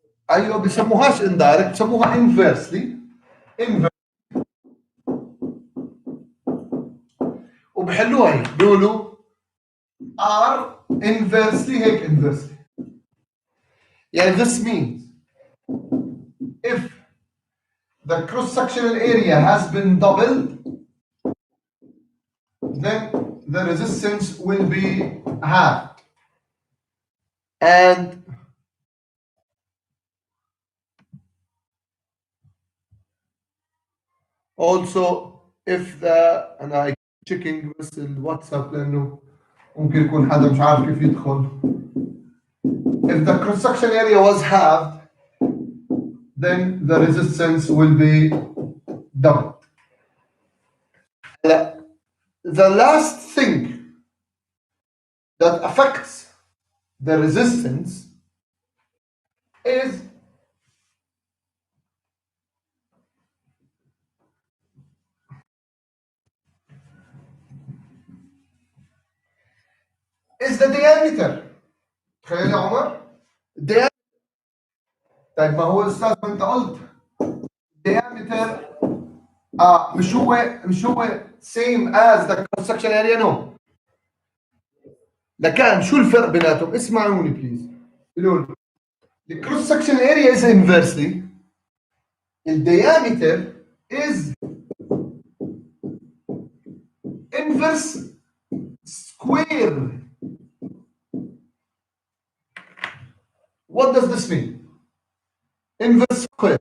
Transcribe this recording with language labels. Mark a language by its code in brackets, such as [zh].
[ar] ايوه بسموهاش indirect بسموها inversely. وبحلوها هيك بيقولوا R inversely هيك inversely. يعني [en] this means if the cross-sectional area has been doubled, then the resistance will be halved. And also if the [ar] أنا checking بس الواتساب لأنه ممكن يكون حدا مش عارف كيف يدخل. [en] If the cross-section area was halved, then the resistance will be doubled. The last thing that affects the resistance is the diameter. [ar] تخيل يا عمر diameter. طيب ما هو استاذ ما انت قلت diameter مش هو [en] same as the cross-section area. No. [ar] لكان شو الفرق بيناتهم؟ اسمعوني بليز. [en] The cross-section area is inversely. The diameter is inverse square. What does this mean? Inverse square.